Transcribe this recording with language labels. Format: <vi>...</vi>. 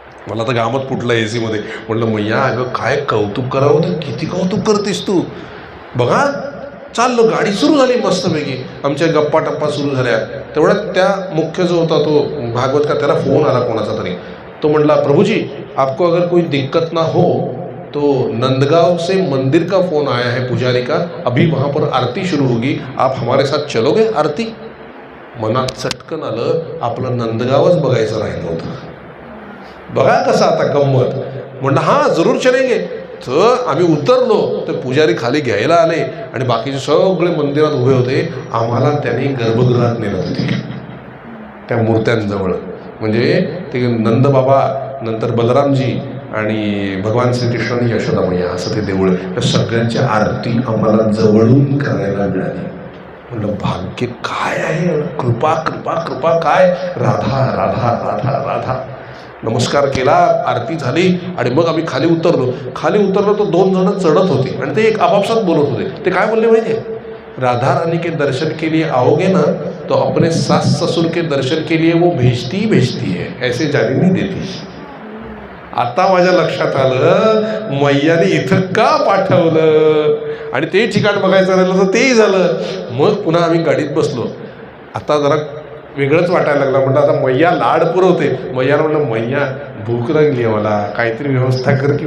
<mr>मला तर गामत फुटलं AC मध्ये. म्हटलं मैया अगं काय कौतुक करावं तर किती कौतुक करतेस तू. बघा चाललो, गाडी सुरू झाली मस्तपैकी. आमच्या गप्पा टप्पा सुरू झाल्या. तेवढ्यात त्या मुख्य जो होता तो भागवत का, त्याला फोन आला कोणाचा तरी. तो म्हटला</mr> <hi>प्रभुजी आपको अगर कोई दिक्कत ना हो तो नंदगांव से मंदिर का फ़ोन आया है पुजारी का, अभी वहाँ पर आरती शुरू होगी, आप हमारे साथ चलोगे आरती.</hi> <mr>मनात चटकन आलं आपलं नंदगावच बघायचं राहिलं होतं. बघा कसं आता गंमत. म्हणलं</mr> <hi>हां जरूर चलेंगे.</hi> <mr>तर आम्ही उतरलो तर पुजारी खाली घ्यायला आले आणि बाकीचे सगळे मंदिरात उभे होते. आम्हाला त्यांनी गर्भगृहात नेलं होते त्या मूर्त्यांजवळ. म्हणजे ते नंदबाबा, नंतर बलरामजी आणि भगवान श्रीकृष्ण आणि यशोदामय्या असं ते देऊळ. त्या सगळ्यांची आरती आम्हाला जवळून करायला मिळाली. म्हणलं भाग्य काय आहे, कृपा कृपा कृपा काय. राधा राधा राधा राधा. नमस्कार केला, आरती झाली आणि मग आम्ही खाली उतरलो. तो 2 जण चढत होते आणि ते एक आपापसात बोलत होते. ते काय बोलले माहिती आहे?</mr> <hi>राधा रानी के दर्शन के लिए आओगे ना तो अपने सास ससुर के दर्शन के लिए वो भेजती है, ऐसे जाने नहीं देती.</hi> <mr>आता माझ्या लक्षात आलं मैयाने इथं का पाठवलं. आणि ते ठिकाण बघायचं राहिलं तर तेही झालं. मग पुन्हा आम्ही गाडीत बसलो. आता जरा वेगळंच वाटायला लागला. म्हटलं आता मैया लाड पुरवते. मैयाला म्हटलं मैया भूक लागली आहे मला, काहीतरी व्यवस्था कर की.</mr>